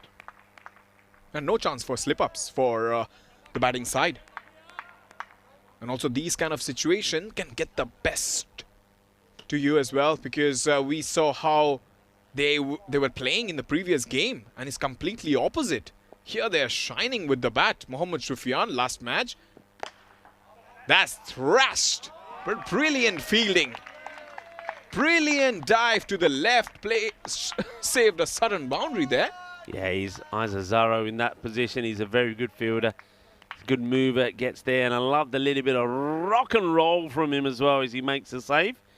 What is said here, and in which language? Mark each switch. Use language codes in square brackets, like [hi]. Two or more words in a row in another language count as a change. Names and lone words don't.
[en] And no chance for slip-ups for the batting side. And also these kind of situations can get the best to you as well, because we saw how they were playing in the previous game, and it's completely opposite. Here they're shining with the bat. Mohammad Shufian last match. That's thrashed, but brilliant fielding. Brilliant dive to the left. Play saved a sudden boundary there. Yeah, he's Isazaro in that position. He's a very good fielder. He's a good mover, gets there, and I love the little bit of rock and roll from him as well as he makes a save.